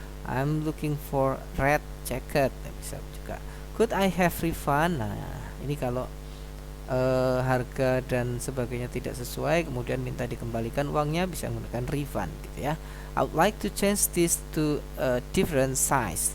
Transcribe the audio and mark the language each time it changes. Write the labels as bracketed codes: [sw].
[en] I'm looking for red jacket. [id] Bisa juga. [en] Could I have refund? [id] Nah, ini kalau harga dan sebagainya tidak sesuai, kemudian minta dikembalikan uangnya, bisa menggunakan refund gitu ya. [en] I would like to change this to a different size.